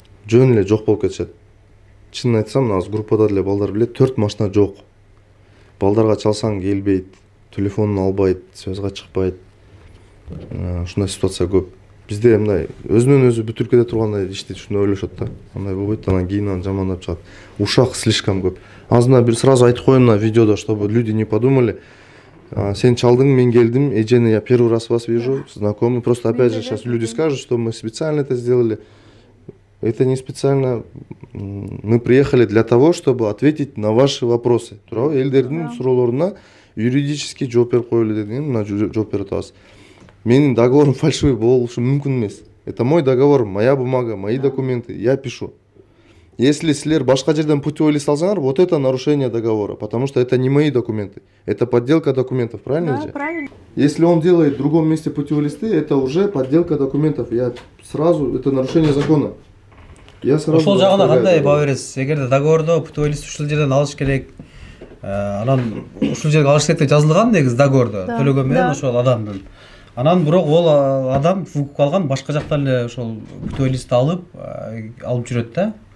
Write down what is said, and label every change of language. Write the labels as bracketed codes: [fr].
[ky] Жөн эле жок болуп кетишет. Чынын айтсам, азыр группада деле балдар билет, 4 машина жок. Балдарга чалсаң келбейт, телефонун албайт, связга чыкпайт. Ушундай ситуация көп. Бизде мындай өзүнөн өзү бүт өлкөдө тургандай ишти ушундай ойлошот да. Андай болбойт, анан кийин аны жамандап чыгат. Ушак слишком көп. Азына бир [ru] сразу [ky] айтып коем [ru] на видеодо, чтобы люди не подумали. [ky] Сен чалдың, мен келдим, эжени [ru] я первый раз вас вижу, знакомый. Просто опять же сейчас люди скажут, что мы специально это сделали. Это не специально. Мы приехали для того, чтобы ответить на ваши вопросы. [ky] Элдердин суроолоруна юридически жооп берип коелу деген, мына жооп берип атабыз. Менин договорым фальшивый болушу мүмкүн эмес. [ru] Это мой договор, моя бумага, мои документы, я пишу. Если [ky] силер башка жерден путевой лист алсаңар, [ru] вот это нарушение договора, потому что это не мои документы, это подделка документов, правильно же? Да, правильно. Если он делает в другом месте путевые листы, это уже подделка документов, я сразу, это нарушение закона. Я сразу... [ky] Ошол жагына кандай баа бересиз? Эгерде договордо путевой лист ушул жерден алыш керек, анан ушул жерге алыш керек деп жазылган негизи договордо, төлөгөн менен ошол адамдын. Анан бирок ол адам выкуп калган, башка жактан эле ошол путевой листти алып жүрөт да.